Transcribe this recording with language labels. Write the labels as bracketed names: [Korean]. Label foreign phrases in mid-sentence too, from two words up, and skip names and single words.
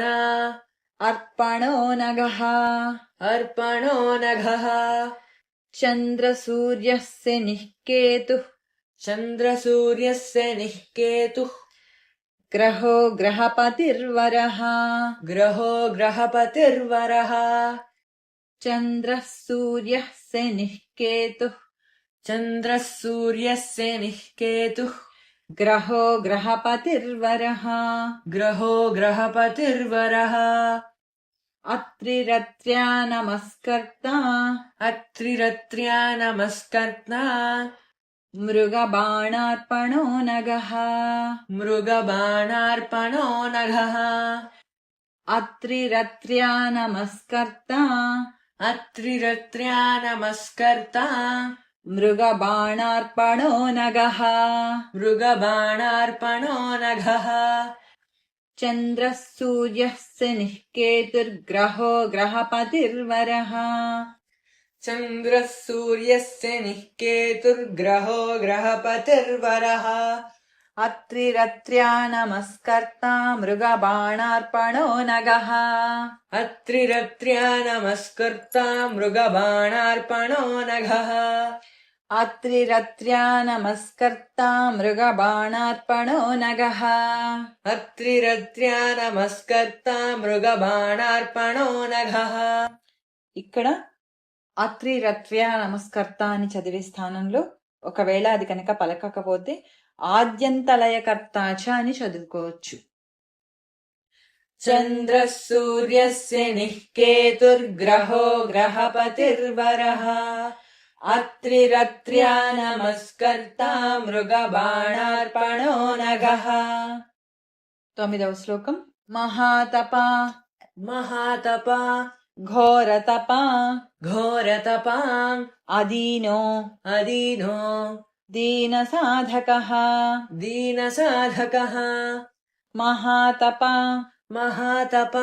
[Sanskrit] అర్పణో నగః अर्पणो नघः చంద్రసూర్యస్య నిఃకేతుః चन्द्रसूर्यस्य निःकेतुः గ్రహో గ్రహపతిర్వరః ग्रहो ग्रहपतिर्वरः చంద్రః సూర్యస్య నిఃకేతుః चन्द्रः सूर्यस्य निःकेतुः గ్రహో గ్రహపతిర్వరః ग्रहो ग्रहपतिर्वरः అత్రిరత్ర్యా నమస్కర్తా अत्रिरत्र्या नमस्कर्ता మృగబాణార్పణో నగః मृगबाणार्पणो नघः అత్రిరత్ర్యా నమస్కర్తా अत्रिरत्र्या नमस्कर्ता మృగబాణార్పణో నగః मृगबाणार्पणो नघः చంద్రः సూర్యస్య నిఃకేతుర్గ్రహో గ్రహపతిర్వరః चन्द्रः सूर्यस्य निःकेतुर्ग्रहो ग्रहपतिर्वरः అత్రిరత్ర్యా నమస్కర్తా మృగబాణార్పణో నగః अत्रिरत्र्या नमस्कर्ता मृगबाणार्पणो नघः అత్రిరత్ర్యా నమస్కర్తా మృగబాణార్పణో నగః अत्रिरत्र्या नमस्कर्ता मृगबाणार्पणो नघः [Telugu] ఇక్కడ అత్రిరత్ర్యా నమస్కర్త అని చదివే స్థానంలో ఒకవేళ అది కనుక పలకకపోతే ఆద్యంతలయకర్తాచ అని చదువుకోవచ్చు. [Sanskrit] चन्द्रः सूर्यस्य निःकेतुर्ग्रहो ग्रहपतिर्वरः अत्रिरत्र्या नमस्कर्ता मृगबाणार्पणो नघः [Telugu] 9వ శ్లోకం మహాతపా [Sanskrit] महातपा ఘోరతపా घोरतपा అదీనో अदीनो దీనసాధకః दीनसाधकः మహాతపా महातपा